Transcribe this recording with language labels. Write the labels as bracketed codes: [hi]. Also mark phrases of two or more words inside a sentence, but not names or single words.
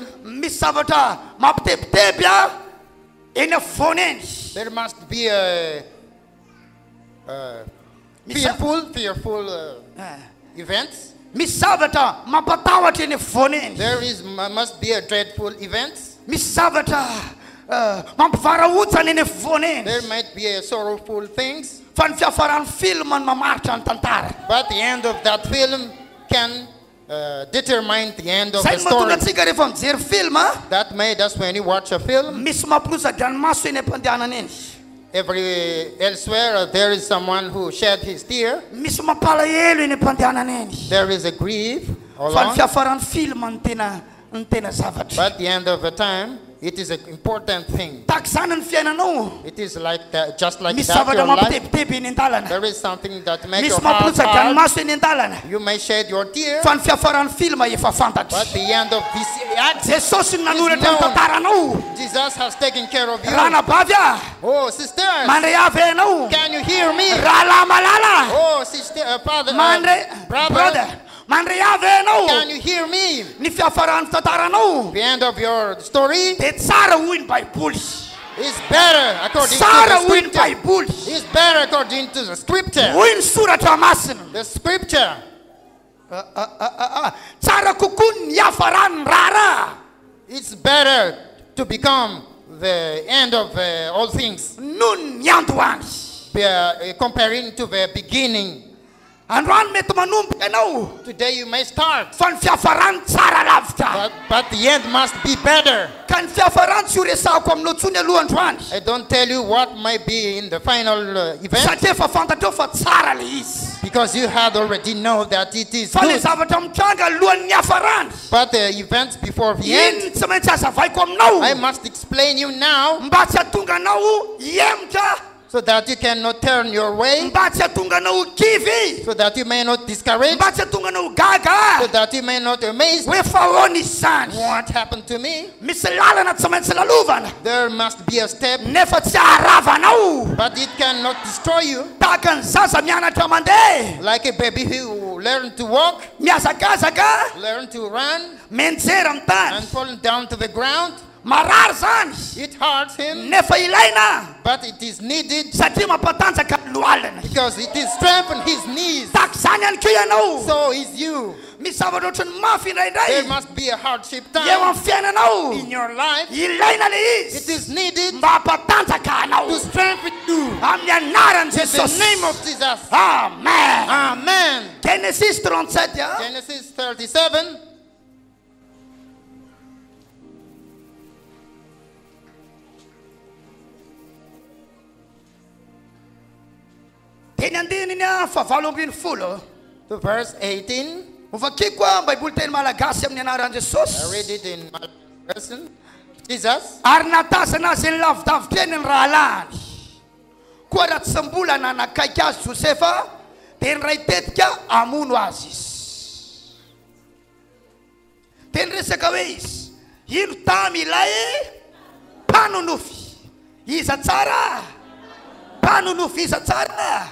[mg] Misy zavatra mampitebiteby a eny afovoany eny. [en] there must be a fearful events. [mg] Misy zavatra mampatahotra eny afovoany eny. [en] There must be a dreadful events. [mg] Misy zavatra mampivarahontsana eny afovoany eny. [en] There might be a sorrowful things. [mg] Fa ny fiafaran'ny filma ny mamaritra ny tantara. [en] But the end of that film can determine the end of the [mg] Zay mahatonga [en] story. [mg] antsika rehefa mijery filma. [en] That made us when you watch a film. [mg] Misy mampirosa-dranomaso eny am-pandehanana eny. [en] Elsewhere, there is someone who shed his tear. [mg] Misy mampalahelo eny am-pandehanana eny. [en] There is a grief [mg] Fa ny [en] along. [mg] fiafaran'ny filma ny tena zavatra. [en] But at the end of the time, it is an important thing. [mg] Tahaka izany ny fiainanao. [en] It is like that, just like [mg] Misy [en] that [mg] zavatra [en] your life. [mg] mampitebiteby eny an-dalana. [en] There is something that makes [mg] Misy [en] your heart hard. [mg] mampirosa-dranomaso eny an-dalana. [en] You may shed your tear, [mg] Fa ny fiafaran'ny filma efa [en] but [mg] fantatry. [en] the end of this act, [mg] Jesosy ny nanoratra ny [en] known. [mg] tantaranao. [en] Jesus has taken care of you. [mg] Ranabavy a. [en] Oh, sisters, [mg] Mandray avy ianao. [en] can you hear me? [mg] Rahala malala. [en] Oh, sister, father, [mg] Mandray [en] brother, brother. [mg] Mandray avy ianao. [en] can you hear me? [mg] Ny fiafaran'ny tantaranao. [en] The end of your story [mg] Dia tsara hoy ny Baiboly. [en] is better according to [mg] Tsara [en] the [mg] hoy ny [en] scripture. [mg] Baiboly. [en] Is better according to the scripture. [mg] Hoy ny soratra masina. [en] The scripture. [mg] Tsara kokoa ny hafarany rara. [en] It's better to become the end of all things, [mg] Noho ny andohany. [en] comparing to the beginning. [mg] androany mety manomboka ianao [en] Today you may start, [mg] fa ny fiafarany tsara lavitra [en] but the end must be better. [mg] ka ny fiafarany tsy ho resahako aminao ntsony aloha androany [en] I don't tell you what might be in the final event, [mg] satria efa fantatreo fa tsara le izy [en] because you had already know that it is [mg] fa le [en] good. [mg] zavatra mitranga alohan'ny hafarany [en] But the events before the end, [mg] iny tsy maintsy azavaiko aminao [en] I must explain you now [mg] mba tsy hatonga anao iemotra [en] so that you cannot turn your way, [mg] mba tsy hatonga anao kivy [en] so that you may not discourage, [mg] mba tsy hatonga anao gaga [en] so that you may not amaze. [mg] hoe fa ahoana izy zany [en] What happened to me? [mg] misy lalana tsy maintsy lalovana [en] There must be a step, [mg] nefa tsy aharavanao [en] but it cannot destroy you. [mg] tahaka ny zaza mianatra mandeha [en] Like a baby who learned to walk, [mg] miazakazaka [en] learn to run, [mg] menjery amin'ny tany [en] and fall down to the ground. [mg] marary zany [en] It hurts him, [mg] nefa ilaina [en] but it is needed [mg] satria mampatanjaka ny lohalina [en] because it is strengthen his knees. [mg] tahaka zany ihany keo ianao [en] So is you. [mg] misy zavatra ohatry ny mafy [en] There [mg] indraindray [en] must be a hardship [mg] eo [en] time [mg] amin'ny fiainanao [en] in your life. [mg] ilaina le [en] It [mg] izy [en] is needed [mg] mba hampatanjaka anao [en] to strengthen you. [mg] amin'ny anaran'i [en] In the [mg] jesosy [en] name of Jesus. [mg] amen [en] Amen. [mg] genesis 37 a [en] Genesis 37. [mg] teny andininy a fa 7 [en] To verse 18. [mg] ovakiko a baiboly teny malagasy amin'ny anaran'i [en] I [mg] jesosy [en] read it in my version. Jesus. [mg] ary natazana azy ny lavidavitra eny ny rahalany koa raha tsy mbola nanakaiky azy josefa dia ny ray tetika amono azy izy teny resaka hoe izy ino tamy ilay mpanonofy iza tsara mpanonofy iza tsara